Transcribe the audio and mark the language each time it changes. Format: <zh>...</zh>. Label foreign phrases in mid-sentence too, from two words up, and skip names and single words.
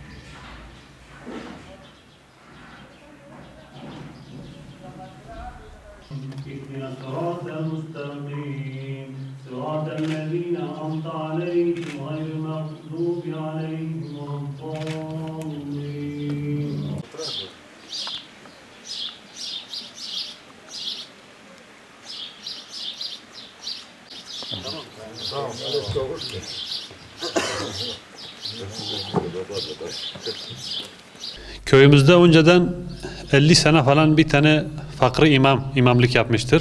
<ar>اهدنا الصراط المستقيم صراط الذين أنعمت عليهم غير المغضوب عليهم ولا الضالين.</ar> <tr>Köyümüzde önceden 50 sene falan bir tane fakri imamlık yapmıştır.</tr>